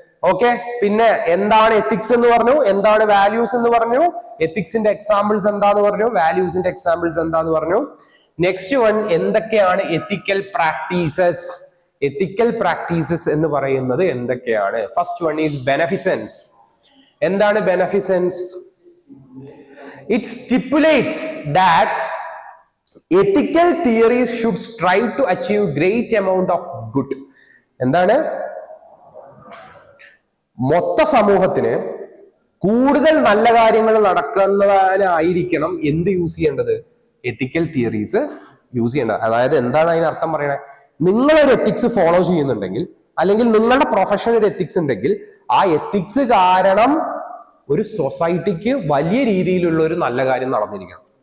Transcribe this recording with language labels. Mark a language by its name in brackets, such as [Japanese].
[Malayalam] Okay, പിന്നെ എന്താണ് ethics എന്ന് പറഞ്ഞു, എന്താണ് വാല്യൂസ് എന്ന് പറഞ്ഞു, എത്തിക്സിന്റെ എക്സാമ്പിൾസ് എന്താന്ന് പറഞ്ഞു, വാല്യൂസിന്റെ എക്സാമ്പിൾസ് എന്താന്ന് പറഞ്ഞു. [English] next one, [Malayalam] എന്തൊക്കെയാണ് എത്തിക്കൽ പ്രാക്ടീസസ്? എത്തിക്കൽ പ്രാക്ടീസസ് എന്ന് പറയുന്നത് എന്തൊക്കെയാണ്? [English] First one is beneficence. [Malayalam] എന്താണ് ബെനഫിസൻസ്? [English] It stipulates that ethical theories should strive to achieve great amount of good. [Malayalam] എന്താണ്? മൊത്ത സമൂഹത്തിന് കൂടുതൽ നല്ല കാര്യങ്ങൾ നടക്കുന്നതിനായിരിക്കണം എന്ത് യൂസ് ചെയ്യേണ്ടത്? എത്തിക്കൽ തിയറീസ് യൂസ് ചെയ്യേണ്ടത്. അതായത് എന്താണ് അതിനർത്ഥം പറയണത്? നിങ്ങളൊരു എത്തിക്സ് ഫോളോ ചെയ്യുന്നുണ്ടെങ്കിൽ, അല്ലെങ്കിൽ നിങ്ങളുടെ പ്രൊഫഷണൽ ഒരു എത്തിക്സ് ഉണ്ടെങ്കിൽ, ആ എത്തിക്സ് കാരണം ഒരു സൊസൈറ്റിക്ക് വലിയ രീതിയിലുള്ള ഒരു നല്ല കാര്യം നടന്നിരിക്കണം.